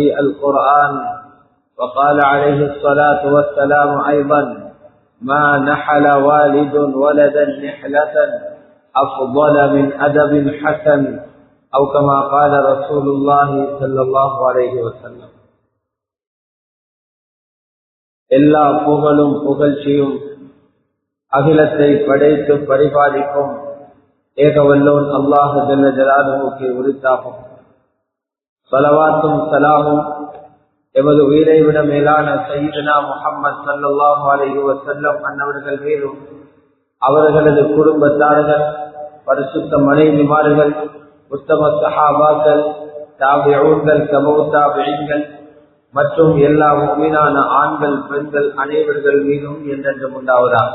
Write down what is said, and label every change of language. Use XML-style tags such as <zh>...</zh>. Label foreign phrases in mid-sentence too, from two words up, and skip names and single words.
<ar>القرآن وقال عليه الصلاة والسلام أيضا ما نحل والد ولدا نحلة أفضل من أدب حسن أو كما قال رسول الله صلى الله عليه وسلم</ar> <ta>எல்லா புகழும் புகழ்ச்சியும் அகிலத்தை படைத்து பரிபாலிக்கும் ஏகவல்லோன் அல்லாஹ் ஜல்ல ஜலாலுஹுக்கு உரித்தாகும். ஸலவாத்தும் ஸலாமும் எமது உயிரை விட மேலான சய்யிதுனா முஹம்மது</ta> <ar>صلى الله عليه وسلم</ar> <ta>அன்னவர்கள் மீதும் அவர்களது குடும்பத்தார்கள் பரிசுத்த மனைவிமார்கள் உத்தம சஹாபாக்கள் தாபிஊன்கள் தபூ தாபிஈன்கள் மற்றும் எல்லா முஃமினான ஆண்கள் பெண்கள் அனைவர்கள் மீதும் என்றென்றும் உண்டாவதாக.</ta>